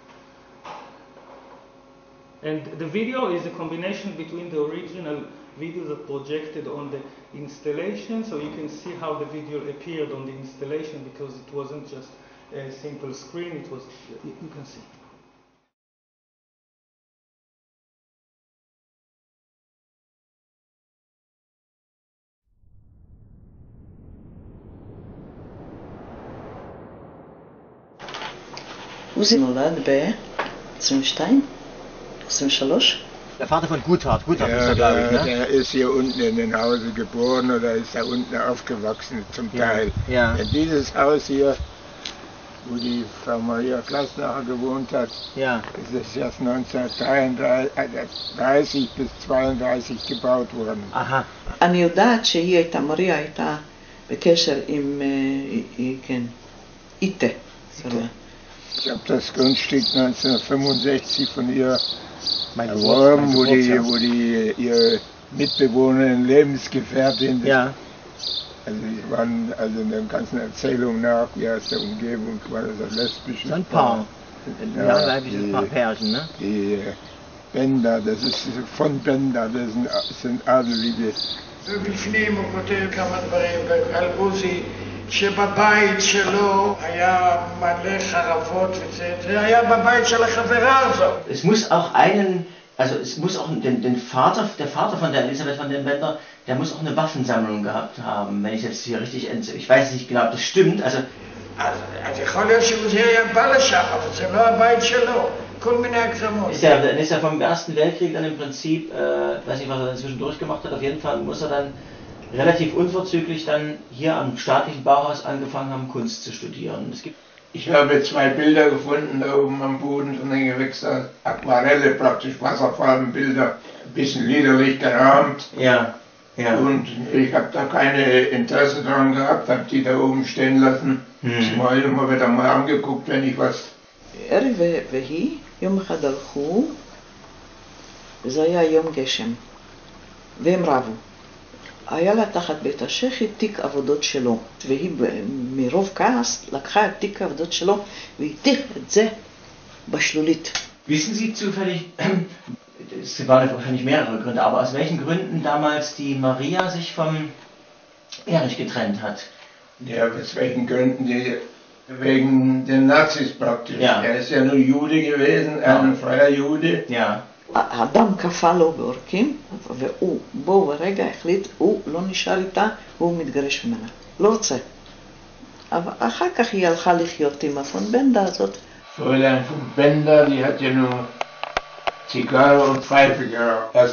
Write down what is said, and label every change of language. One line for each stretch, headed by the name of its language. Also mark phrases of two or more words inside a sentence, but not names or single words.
English: And the video is a combination between the original video that projected on the installation, so you can see how the video appeared on the installation, because it wasn't just a simple screen, it was, you can see.
Hebrew: עוזי נולד ב-22? 23?
German: Der Vater von Guthard ist er, glaube ich, ne? Der ist hier unten in den Hause geboren oder ist da unten aufgewachsen zum Teil. Ja. Und dieses Haus hier wo die Frau Maria Klasnacher gewohnt hat, Ja. ist es erst 1930 bis 32 gebaut worden. Aha.
Hebrew: אני יודעת שהיא הייתה, מריה הייתה בקשר עם, כן, איתה.
German: Ich habe das Grundstück 1965 von ihr Mein erworben, wo Geburtsjahr. ihre Mitbewohnerin, Lebensgefährtin, Ja. also die waren also in der ganzen Erzählung nach, wie aus der Umgebung war das ein lesbisches So ein Paar. Ja, Ja, leibliches Paar Pärchen, ne? Die Bänder, das ist von Bänder, das sind Adelige.
Hebrew: ובפנים הוא כותב כמה דברים על עוזי, שבבית שלו היה מלא חרבות וזה היה בבית של החברה הזאת.
German: Es muss auch der Vater von der Elisabeth von den Bender, der muss auch eine Waffensammlung gehabt haben, wenn ich jetzt hier richtig ich weiß nicht genau, ob das stimmt, also
Hebrew: אז יכול להיות שהוא היה בא לשם, אבל זה לא הבית שלו, כל מיני הגזמות.
German: Dann ist er vom Ersten Weltkrieg dann im Prinzip, weiß nicht, was er dann zwischendurch gemacht hat, auf jeden Fall muss er dann relativ unverzüglich dann hier am staatlichen Bauhaus angefangen haben, Kunst zu studieren. Ich habe 2 Bilder gefunden da oben am Boden von den Gewächshäusern, Aquarelle praktisch, Wasserfarbenbilder, ein bisschen liederlich gerahmt. Ja, ja. Und ich habe da keine Interesse daran gehabt, habe die da oben stehen lassen. Mal immer wieder mal angeguckt, wenn ich was...
Hebrew: ערב והיא, יום אחד הלכו, וזה היה יום גשם, והם רבו. היה לה תחת בית השחי תיק עבודות שלו, והיא מרוב כעס לקחה את תיק העבודות שלו והטיח את זה בשלולית.
German: Wissen Sie zufällig, es waren wahrscheinlich mehrere Gründe, aber aus welchen Gründen damals die Maria sich vom Erich getrennt hat? Ja, aus welchen Gründen? Wegen den Nazis praktisch. Ja. Er ist ja nur Jude gewesen, ein freier Jude. Ja.
Hebrew: האדם קפא לו בעורקים, והוא בו ברגע החליט, הוא לא נשאר איתה, הוא מתגרש ממנה. לא רוצה. אבל אחר כך היא הלכה לחיות עם הפון בנדה הזאת.
German: Fräulein von Bender, die hat ja nur Zigarre und Pfeife geraucht.